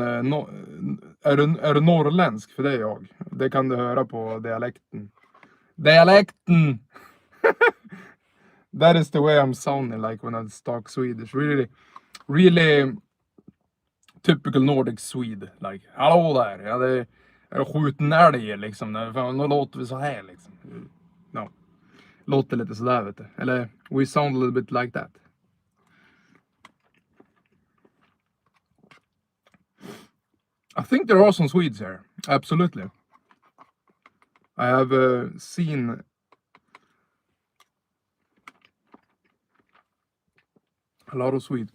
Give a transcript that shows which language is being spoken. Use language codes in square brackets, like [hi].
[sv] är du norrländsk? För det är jag. Det kan du höra på dialekten. Dialekten! [en] That is the way I'm sounding like when I talk Swedish. Really, really typical Nordic Swede. Like, [sv] hallå där. Ja, det är skjut en älg liksom. Nu låter vi så här liksom. No. Låter lite sådär, vet du. [en] Eller, we sound a little bit like that. I think there are some Swedes here. Absolutely. I have seen a lot of Swedes.